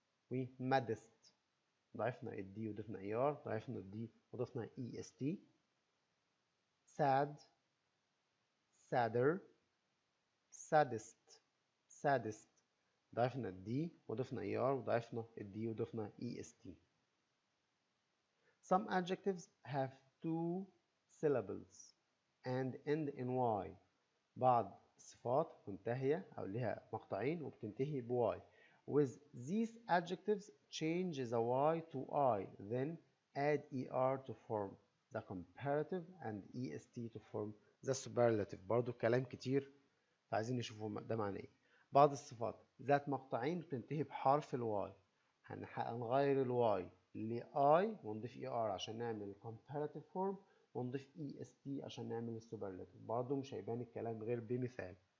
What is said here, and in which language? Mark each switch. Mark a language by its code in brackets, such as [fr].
[ar] و maddest ضعفنا الدي وضفنا ER، ضعفنا الدي وضفنا EST. sad، sadder، saddest ضعفنا الدي وضفنا ER وضعفنا الدي وضفنا EST. [en] Some adjectives have two syllables and end in Y. [ar] بعض الصفات منتهية أو لها مقطعين وبتنتهي ب Y. [en] With these adjectives, change the Y to I, then add ER to form the comparative and EST to form the superlative. [ar] برضو كلام كتير فعايزين نشوفه ده معناه ايه. بعض الصفات ذات مقطعين بتنتهي بحرف الواي، هنغير الواي ل I ونضيف ER عشان نعمل comparative form ونضيف EST عشان نعمل السوبرلاتيف. برضو مش هيبان الكلام غير بمثال.